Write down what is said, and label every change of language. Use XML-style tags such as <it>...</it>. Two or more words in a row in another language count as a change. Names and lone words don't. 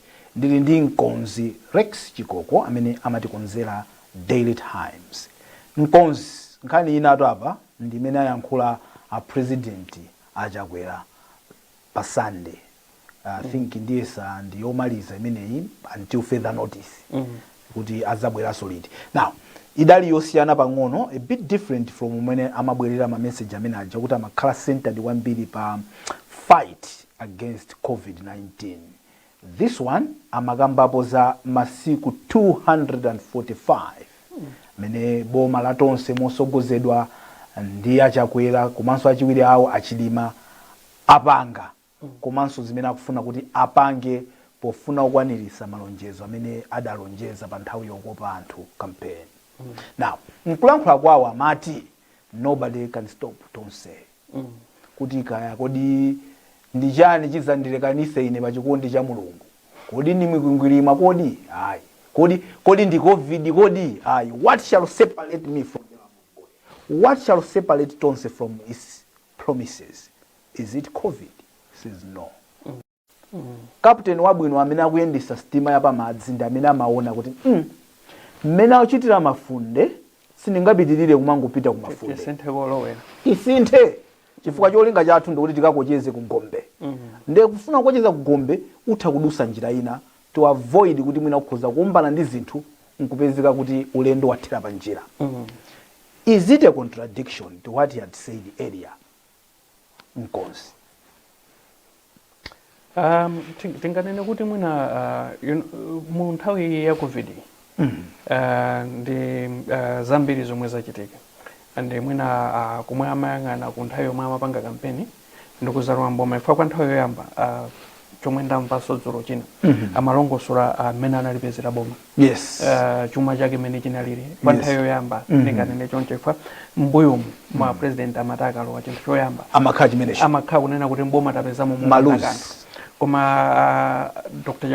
<ny>Ndili ndi Mkonzi Rex Chikoko amene amatikonzera Daily Times. Mkonzi, nkhani inatu apa ndimene ayankhula a president achakwera pa Sunday.</ny> <en>I think</en> <ny>ndiyesa ndiyomaliza imeneyi</ny> <en>until further notice</en> <ny>kuti azabwera solid. Now idali yosiyana pang'ono,</ny> <en>a bit different from</en> <ny>umene amabwerera ma message amene aja kuti amakhala centered kwambiri pa</ny> <en>fight against COVID-19. This one</en> <ny>amakambapo za masiku 245 mene boma latonse mosogozedwa ndi achakwera komanso achiwiri awo achilima apanga komanso zimene akufuna kuti apange pofuna kukwanirisa malonjezo amene adalonjeza pa nthawi yokopa anthu campaign. Now mkulankhula kwawo amati</ny> <en>nobody can stop</en> <ny>tonse kuti kaya kodi ndi chani chizandilekanise ine pa chikondi cha Mulungu, kodi ndi mikwingwirima, kodi ayi, kodi ndi COVID, kodi ayi,</ny> <en>what shall separate me from the love of God? What shall separate tonse from his promises? Is it COVID? Says no.</en> <ny>Captain wabwino amene akuyendesa stima ya pamadzi ndi amene amaona kuti mmene akuchitira mafunde sindingapitirire kumangopita ku mafunde. Isinthe chifukwa cholinga chathu ndikuti tikakocheze ku Gombe. Nde kufuna kukocheza ku Gombe utha kudusa njira ina</ny> <en>to avoid</en> <ny>kuti mwina kukhoza kuombana ndi zinthu nkupezeka kuti ulendo wathira pa njira.</ny> <en>Is it a contradiction to what he had said earlier?</en> <ny>Mkonzi. tinganene kuti mwina mu nthawi ya COVID ndi zambiri zomwe zachitika ande mwina kumwe amayang'ana ku nthawi yomwe amapanga kampeni ndikuzalowa mboma ifika kwa nthawi yoyamba chomwe ndamvaso dzulo china amalongosola amene analipezera boma chuma chake mene chinalili kwa nthawi yoyamba ndinganene choncho ifika mbuyomu mwa president amataka alowa chinthu choyamba amakhala kunena kuti mboma tapezamo mumaluzi koma Dr.</ny>